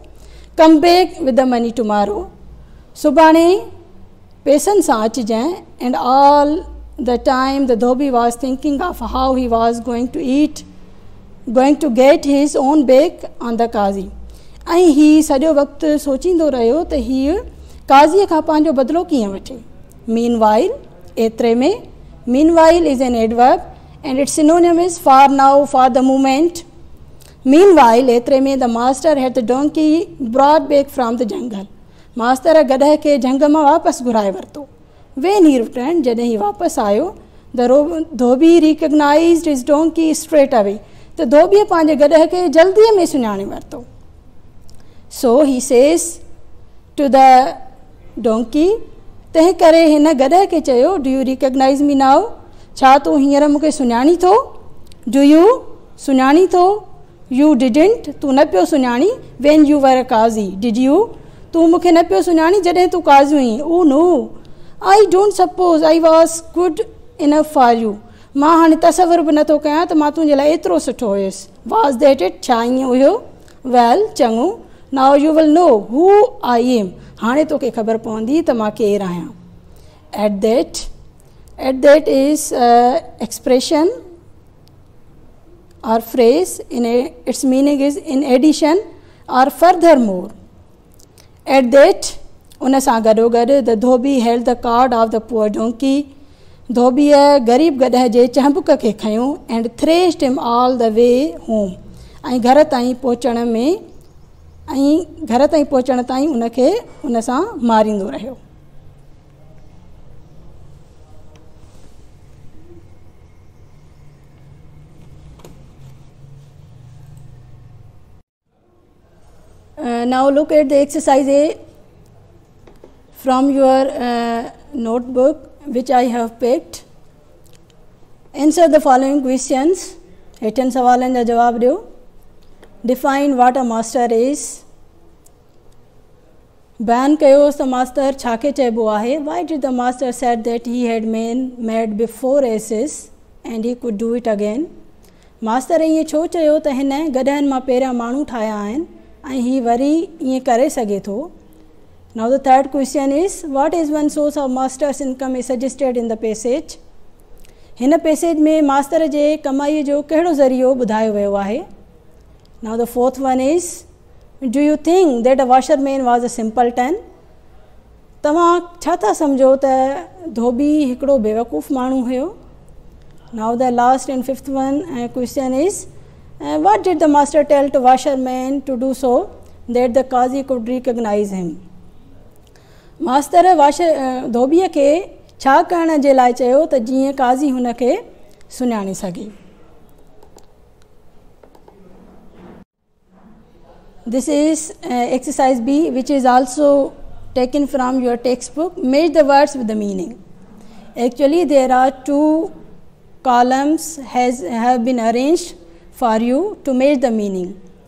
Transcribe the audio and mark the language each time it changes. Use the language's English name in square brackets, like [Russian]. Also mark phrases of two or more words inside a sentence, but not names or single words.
[English] come back with the money tomorrow, [Sindhi] सुभाणे पैसनि सां अचिजांइ. [English] and all the time the dhobi was thinking of how he was going to get his own back on the Qazi, [Sindhi] ऐं हीउ सॼो वक़्तु सोचींदो रहियो त हीअ काज़ीअ खां पंहिंजो बदिलो कीअं वठे. [English] meanwhile, [Sindhi] एतिरे में, [English] meanwhile is an adverb and it's synonymous for now for the moment. Meanwhile, [Sindhi] एतिरे में [English] the master had the donkey brought back from the jungle, [Sindhi] मास्तर गॾह खे जंग मां वापसि घुराए वरितो. [English] when he return, [Sindhi] जॾहिं ही वापसि आयो, [English] the dhobi recognized his donkey straight away, [Sindhi] त धोबीअ पंहिंजे गॾह खे जल्दीअ में सुञाणे वरितो. [English] so he says to the donkey, [Sindhi] तंहिं करे हिन गॾह खे चयो [English] do you recognize me now, [Sindhi] छा तूं हींअर मूंखे सुञाणी थो. [English] do you, [Sindhi] सुञाणी थो. [English] you didn't, [Sindhi] तूं न पियो सुञाणी. [English] when you were a Qazi, did you, [Sindhi] तूं मूंखे न पियो सुञाणी जॾहिं तूं काज़ी हुई. [English] oh no, I don't suppose I was good enough for you, [Sindhi] मां हाणे तसवुर बि नथो कयां त मां तुंहिंजे लाइ एतिरो सुठो हुयुसि. [English] was that it, [Sindhi] छा ईअं हुयो. वेल, चङो. [English] now you will know who I am, [Sindhi] हाणे तोखे ख़बर पवंदी त मां केरु आहियां. [English] At that is expression or phrase. Its meaning is in addition or furthermore. At that, [Sindhi] उन सां गॾोगॾु [English] the धोबी held the cart of the poor donkey. [Sindhi] धोबीअ ग़रीब गॾह जे चंबुक खे खयों [English] and thrashed him all the way home. [Sindhi] ऐं घर ताईं पहुचण ताईं उनखे उन सां मारींदो रहियो. [English] Now look at the exercise A from your notebook which I have picked. Answer the following questions. [Sindhi] हेठनि सवालनि जा जवाब ॾियो. [English] Define what a master is. [Sindhi] बयान कयोसि त मास्तर छा खे चइबो आहे. [English] Why did the master said that he had made before asses and he could do it again. [Sindhi] मास्तर ईअं छो चयो त हिन गॾहनि मां पहिरियां माण्हू ठाहिया आहिनि ऐं ही वरी ईअं करे सघे थो. [English] Now the third question is, what is one source of master's income is suggested in the passage. [Sindhi] हिन पैसेज में मास्तर जे कमाईअ जो कहिड़ो ज़रियो ॿुधायो वियो आहे. [English] Now the fourth one is, do you think that a washerman was a simpleton. [Sindhi] तव्हां छा था सम्झो त धोबी हिकिड़ो बेवकूफ़ माण्हू हुयो. [English] Now the last and fifth one question is, what did the master tell to washerman to do so that the Qazi could recognize him. [Sindhi] मास्तर धोबीअ खे छा करण जे लाइ चयो त जीअं काज़ी हुन खे सुञाणे सघे. [English] This is exercise B, which is also taken from your textbook. Match the words with the meaning. Actually, there are two columns have been arranged for you to match the meaning.